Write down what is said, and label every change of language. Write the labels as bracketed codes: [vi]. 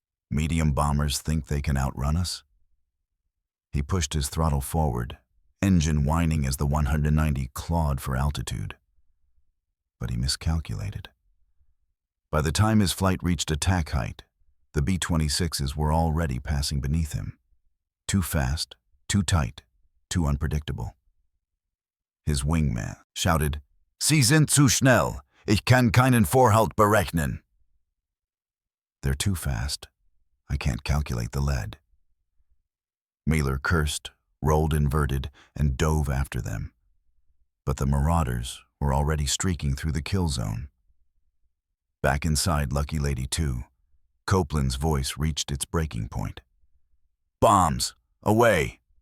[en] Medium bombers think they can outrun us? He pushed his throttle forward, engine whining as the 190 clawed for altitude. But he miscalculated. By the time his flight reached attack height, the B-26s were already passing beneath him. Too fast, too tight, too unpredictable. His wingman shouted, [de] "Sie sind zu schnell. Ich kann keinen Vorhalt berechnen." [en] They're too fast. I can't calculate the lead. Miller cursed, rolled inverted, and dove after them. But the Marauders were already streaking through the kill zone. Back inside Lucky Lady 2, Copeland's voice reached its breaking point. "Bombs! Away!"